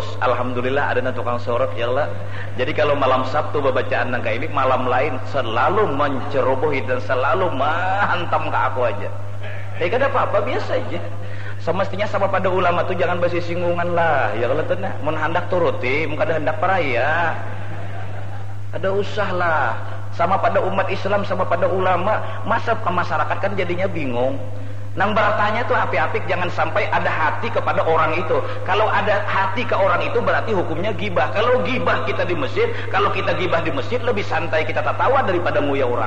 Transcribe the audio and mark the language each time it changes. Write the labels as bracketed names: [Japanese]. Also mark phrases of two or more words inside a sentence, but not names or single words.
[Indonesian] Alhamdulillah ada tukang sorot [Arabic] يا الله. [Indonesian] Jadi kalau malam Sabtu bacaan nangka ini, malam lain selalu mencerobohi dan selalu menghantam ke aku aja. Kan apa-apa biasa aja. Semestinya sama pada ulama tuh jangan bersinggungan lah. Ya kalau tenang, [Banjar] mun hendak turuti, mun kada hendak paraya. Ada usah lah. [Indonesian] Sama pada umat Islam, sama pada ulama. Masa ke masyarakat kan jadinya bingung. [Banjar] Nang bertanya tuh apik-apik, jangan sampai ada hati kepada orang itu. [Indonesian] Kalau ada hati ke orang itu berarti hukumnya gibah. Kalau gibah kita di masjid, kalau kita gibah di masjid lebih santai kita tertawa daripada muya orang.